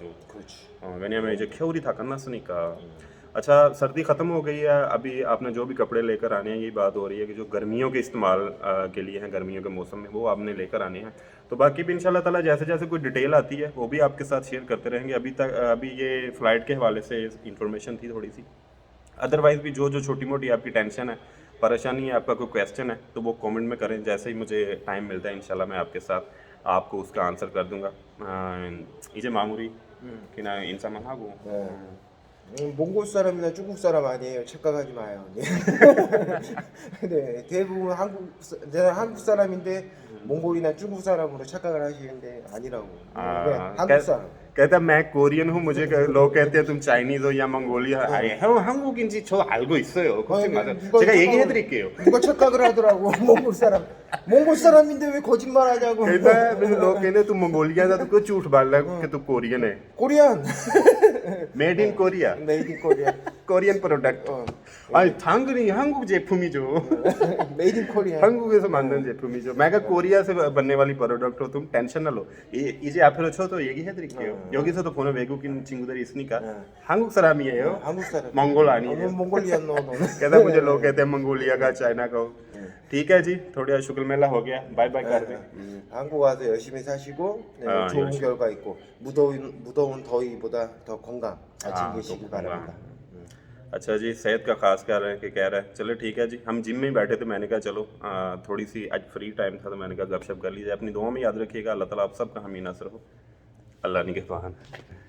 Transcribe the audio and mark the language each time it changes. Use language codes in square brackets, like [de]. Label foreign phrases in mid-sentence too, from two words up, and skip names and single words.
[ko] 그렇지. 왜냐면 이제 겨울이 다 끝났으니까 [hi] अच्छा सर्दी ख़त्म हो गई है अभी आपने जो भी कपड़े लेकर आने हैं ये बात हो रही है कि जो गर्मियों के इस्तेमाल के लिए हैं गर्मियों के मौसम में वो आपने लेकर आने हैं तो बाकी भी [ar] إن شاء الله تعالى [hi] जैसे जैसे कोई डिटेल आती है वो भी आपके साथ शेयर करते रहेंगे अभी ये फ़्लाइट के हवाले से इंफॉर्मेशन थी थोड़ी सी अदरवाइज़ भी जो छोटी मोटी आपकी टेंशन है परेशानी है आपका कोई क्वेश्चन है तो वो कमेंट में करें जैसे ही मुझे टाइम मिलता है [ar] إن شاء الله [hi] मैं आपके साथ आपको उसका आंसर कर दूंगा [ko] 이제 마무리 그냥 인사만 하고 몽골 사람이나 중국 사람 아니에요. 착각하지 마요. 네, 대부분 내가 한국 사람인데 몽골이나 중국 사람으로 착각을 하시는데 아니라고. 한국 사람. [hi] कहता मैं कोरियन हूँ मुझे लोग कहते हैं तुम चाइनीज हो या मंगोलिया [ko] 형 한국인지 저 알고 있어요. 걱정 마세요. 제가 얘기해 드릴게요. 누가 착각을 하더라고. 몽골 사람인데 왜 거짓말 하냐고. [hi] कहता है लोग कहते तुम मंगोलिया था तो कुछ झूठ बोल रहा है कि तू कोरियन है. कोरियन. [en] Made in Korea. Made in Korea. Korean product. [ko] 아니 당연히 한국 제품이죠. [en] Made in Korea. [ko] 한국에서 만든 제품이죠. [hi] मैं कोरिया से बनने वाली प्रोडक्ट हो तुम टेंशन ना लो. [ko] 이제 앞으로 저도 얘기해 드릴게요. 여기서도 보는 외국인 친구들이 있으니까 네. 한국 사람이에요. 한국 사람. 몽골 아니에요. [hi] 몽골리안 नो दोनों. कहता मुझे लोग कहते हैं मंगोलिया का चाइना का हो। ठीक है जी थोड़ा शुक्र मेला हो गया बाय बाय कर दें [ko] 한국 와서 열심히 사시고 네, 아, 좋은 열심히. 결과 있고 무더운 더위보다 더 건강 잘 [hi] हाँ, [ko] 챙기시기 [hi] तो [ko] 바랍니다. [hi] अच्छा जी सेहत का खास कह रहे हैं कि कह रहे हैं चलो ठीक है जी हम जिम में ही बैठे थे मैंने कहा चलो थोड़ी सी आज फ्री टाइम था तो मैंने कहा गपशप कर लीजिए अपनी दुआ में याद रखिएगा [ar] الله تعالى [hi] आप सबका हमीना नसर हो अल्लाह निगहबान।